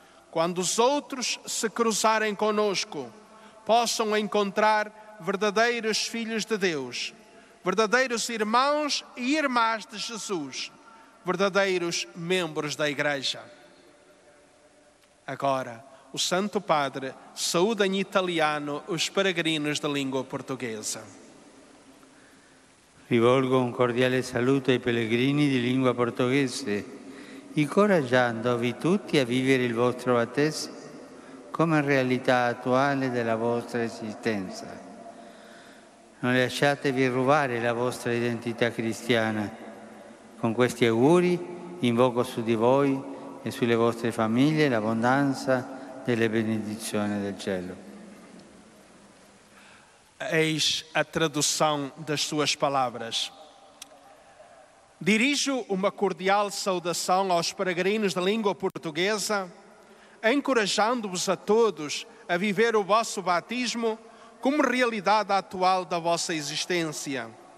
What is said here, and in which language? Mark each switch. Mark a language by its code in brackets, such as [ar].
[pt] Quando os outros se cruzarem conosco, possam encontrar verdadeiros filhos de Deus, verdadeiros irmãos e irmãs de Jesus, verdadeiros membros da Igreja. Agora, o Santo Padre saúda em italiano os peregrinos de língua portuguesa. [it] Rivolgo un cordiale saluto ai pellegrini di lingua portoghese, incoraggiandovi tutti a vivere il vostro battesimo come realtà attuale della vostra esistenza. Non lasciatevi rubare la vostra identità cristiana. Con questi auguri invoco su di voi e sulle vostre famiglie l'abbondanza delle benedizioni del cielo. [pt] Eis a tradução das suas palavras. Dirijo uma cordial saudação aos peregrinos da língua portuguesa, encorajando-vos a todos a viver o vosso batismo como realidade atual da vossa existência.